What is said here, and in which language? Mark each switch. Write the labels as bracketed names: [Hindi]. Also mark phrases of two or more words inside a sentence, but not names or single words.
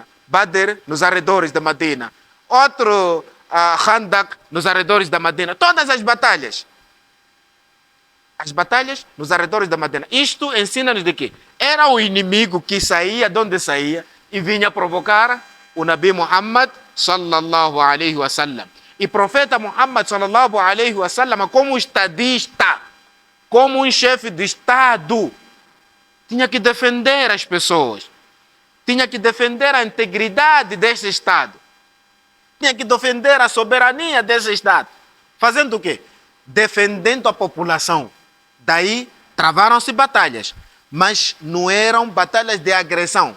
[Portuguese] Badr, nos arredores da Medina. Outro, Khandak, nos arredores da Medina. Todas as batalhas. As batalhas nos arredores da Medina. Isto ensina-nos de que era o inimigo que saía, de onde saía, e vinha provocar o [Arabic] نبي محمد صلى الله عليه وسلم. [Portuguese] E profeta Muhammad [Arabic] صلى الله عليه وسلم, [Portuguese] como estadista, como um chefe de Estado, tinha que defender as pessoas, tinha que defender a integridade desse Estado, tinha que defender a soberania desse Estado. Fazendo o quê? Defendendo a população. Daí travaram-se batalhas, mas não eram batalhas de agressão.